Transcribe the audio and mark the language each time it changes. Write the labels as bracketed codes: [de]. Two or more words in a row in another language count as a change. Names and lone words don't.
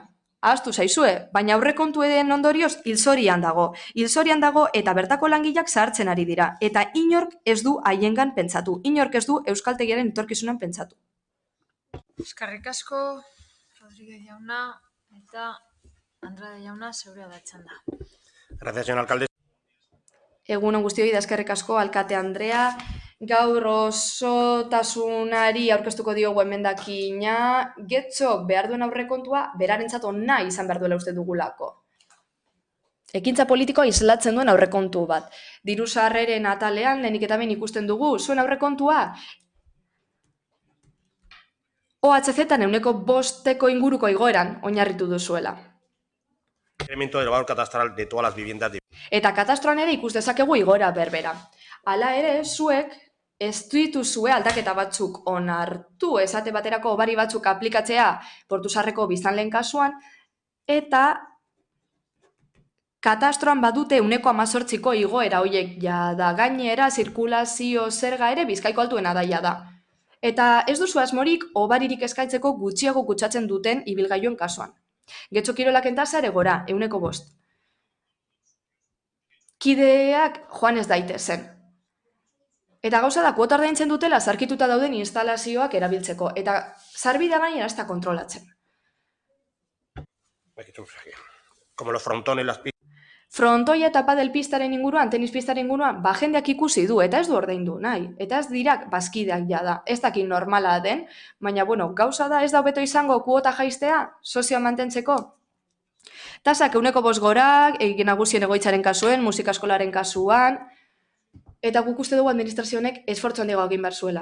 [eu] Ahaztu zaizue, baina aurrekontuen ondorioz hilzorian dago. Hilzorian dago eta bertako langileak zahartzen ari dira. Eta inork ez du haiengan pentsatu. Inork ez du euskaltegiaren etorkizunan pentsatu. Eskerrik asko, Rodríguez jauna eta Andrade jauna zeurea da txanda. [es] Gracias, señor alcalde. [eu] Egunon guztioi da eskerrik asko, alkate Andrea. Gaur osotasunari aurkeztuko diogu emendakina, Getxok behar duen aurrekontua berarentzat ona izan behar duela uste dugulako. Ekintza politikoa islatzen duen aurrekontu bat. Diru sarreren atalean lehenik eta behin ikusten dugu, zuen aurrekontua OHZ-an 5% inguruko igoeran oinarritu duzuela. [es] Incremento del valor catastral de todas las viviendas. [eu] Eta katastroan ere ikus dezakegu igoera berbera. Hala ere, zuek ez dituzue aldaketa batzuk onartu, esate baterako hobari batzuk aplikatzea Portusarreko biztanleen kasuan, eta katastroan badute 18% igoera horiek jada, gainera zirkulazio zerga ere Bizkaiko altuena daia da. Eta ez duzu asmorik hobaririk eskaintzeko gutxiago kutsatzen duten ibilgailuen kasuan. Getxo kirolaken tasa ere gora, 5%. Kideak joan ez daitezen. Eta gauza da, kuota ordaintzen dutela zarkituta dauden instalazioak erabiltzeko, eta sarbidea gainera ez da kontrolatzen. [es] Como los frontones, las pistas. [eu] Frontoia eta padel pistaren inguruan, tenis pistaren inguruan, jendeak ikusi du, eta ez du ordaindu nahi. Eta ez dirak bazkideak jada. Ez dakit normala den, baina gauza da ez da hobeto izango kuota jaistea, sozioa mantentzeko. Tasak 5% gora, egin nagusien egoitzaren kasuen, musika eskolaren kasuan, eta guk uste dugu administrazionek esfortzu handiago egin behar zuela.